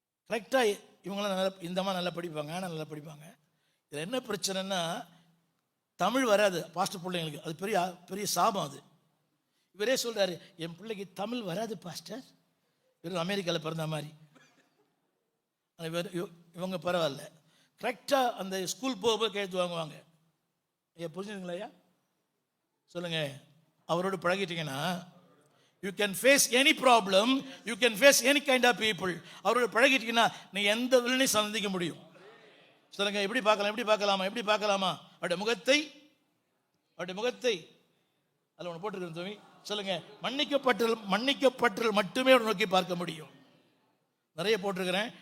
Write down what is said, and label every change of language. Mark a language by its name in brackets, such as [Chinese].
[Tamil] கரெக்டாக இவங்களாம் நல்லா, இந்த மாதிரி நல்லா படிப்பாங்க, ஆனால் நல்லா படிப்பாங்க. இதில் என்ன பிரச்சனைன்னா தமிழ் வராது பாஸ்டர் பிள்ளைங்களுக்கு. அது பெரிய சாபம். அது இவரே சொல்கிறாரு, என் பிள்ளைக்கு தமிழ் வராது பாஸ்டர். இவர் அமெரிக்காவில் பிறந்த மாதிரி. இவங்க பரவாயில்ல, கரெக்டாக அந்த ஸ்கூல் போகும்போது கேட்டு வாங்குவாங்க. ஐயா புரிஞ்சுதுங்களா? ஐயா சொல்லுங்க. அவரோடு பழகிட்டீங்கன்னா [English] you can face any problem, you can face any kind of people. [Tamil] அவரோடு பழகிட்டீங்கன்னா நீ எந்த வில்லையும் சந்திக்க முடியும். சொல்லுங்க, எப்படி பார்க்கலாமா? அவருடைய முகத்தை அவருடைய முகத்தை அதில் ஒன்று போட்டிருக்கேன் தோமி, சொல்லுங்க. மன்னிக்கப்பட்டல் மட்டுமே அவரை நோக்கி பார்க்க முடியும். நிறைய போட்டிருக்கிறேன்.